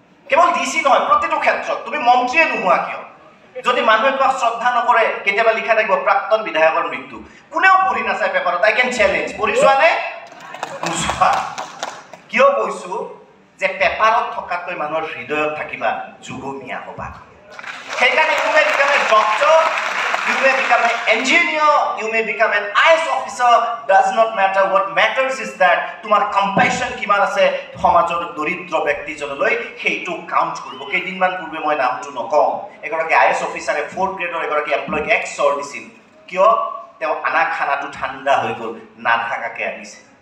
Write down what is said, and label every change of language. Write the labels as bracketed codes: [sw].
[as] কেৱল ডিচি নহয়, প্ৰতিটো ক্ষেত্ৰত তুমি মন্ত্ৰীয়ে নোহোৱা কিয়, যদি মানুহে তোমাক শ্ৰদ্ধা নকৰে, কেতিয়াবা লিখা থাকিব প্ৰাক্তন বিধায়কৰ মৃত্যু, কোনেও পঢ়ি নাচায় পেপাৰত, [en] I can challenge, [as] পঢ়ি চোৱা নে? নোচোৱা। কিয় কৈছো যে পেপাৰত থকাতকৈ মানুহৰ হৃদয়ত থাকিবা, যুগমীয়া হ'বা। সেইকাৰণে [en] you may become a doctor, you may become an engineer, you may become an IAS officer, does not matter. What matters is that [as] তোমাৰ compassion কিমান আছে সমাজৰ দৰিদ্ৰ ব্যক্তিজনলৈ, সেইটো কাউণ্ট কৰিব। কেইদিনমান পূৰ্বে মই নামটো নকওঁ, এগৰাকী IAS অফিচাৰে 4th গ্ৰেডৰ এগৰাকী এমপ্লয়ীক এক চৰ দিছিল। কিয়? তেওঁ আনা খানাটো ঠাণ্ডা হৈ গ'ল, নাথাকাকে আনিছে।